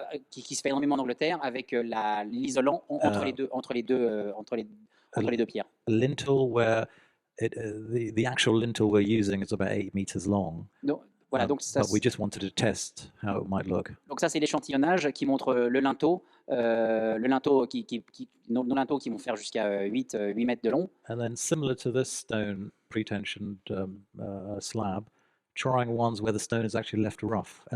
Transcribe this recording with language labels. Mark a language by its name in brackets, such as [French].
[French] qui se fait énormément en Angleterre avec l'isolant entre les deux pierres. [English] A lintel where the actual lintel we're using is about 8 meters long. [French] Donc voilà, donc ça [English] But we just wanted to test how it might look. [French] Donc ça c'est l'échantillonnage qui montre le linteau nos linteaux qui vont faire jusqu'à 8 mètres de long. [English] And then similar to this stone pre-tensioned slab, trying ones where the stone is actually left rough at